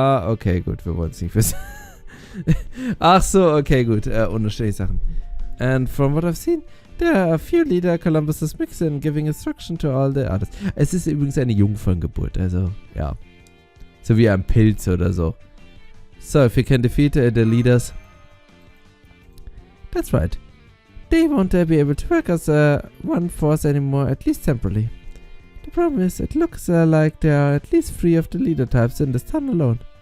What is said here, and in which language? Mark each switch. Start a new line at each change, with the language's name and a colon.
German: okay, gut, wir wollen es nicht wissen. Ach so, okay, gut. Unterschiedliche Sachen.
English: And from what I've seen, there are a few leader Columbuses mixing, giving instruction to all the others.
German: Es ist übrigens eine Jungferngeburt, also, ja. So wie ein Pilz oder so.
English: So, if you can defeat the leaders... That's right. They won't be able to work as one force anymore, at least temporarily. The problem is, it looks like there are at least 3 of the leader types in this town alone.